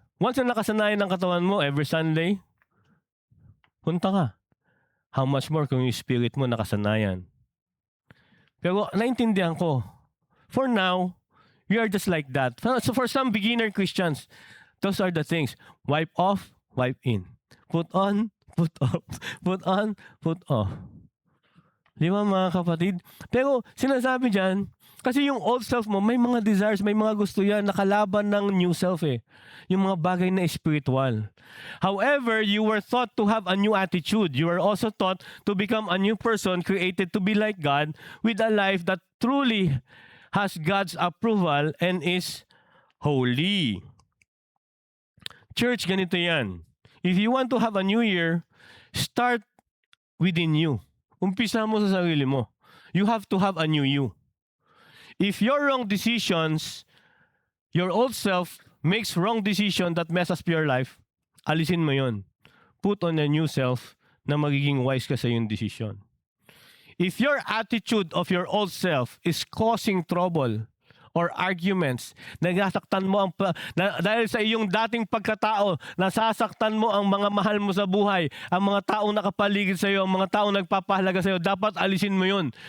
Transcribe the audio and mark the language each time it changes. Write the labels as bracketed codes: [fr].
[tl] Once na nakasanayan ng katawan mo, [en] every Sunday, [tl] punta ka. [en] How much more kung yung spirit mo nakasanayan? [tl] Pero naintindihan ko, [en] for now, we are just like that. So for some beginner Christians, those are the things. Wipe off, wipe in. Put on, put off. Put on, put off. [tl] Di ba mga kapatid? Pero sinasabi dyan, kasi yung old self mo, may mga desires, may mga gusto yan, nakalaban ng new self eh. Yung mga bagay na spiritual. [en] However, you were taught to have a new attitude. You were also taught to become a new person created to be like God with a life that truly has God's approval and is holy. [tl] Church, ganito yan. [en] If you want to have a new year, start within you. [tl] Umpisa mo sa sarili mo. [en] You have to have a new you. If your wrong decisions, your old self makes wrong decision that messes up your life, [tl] alisin mo yon. [en] Put on a new self [tl] na magiging wise ka sa yung decision. [en] If your attitude of your old self is causing trouble or arguments, [tl] nagsasaktan mo dahil sa iyong dating pagkatao, nasasaktan mo ang mga mahal mo sa buhay, ang mga taong nakapaligid sa iyo, ang mga taong nagpapahalaga sa iyo, dapat alisin mo yun.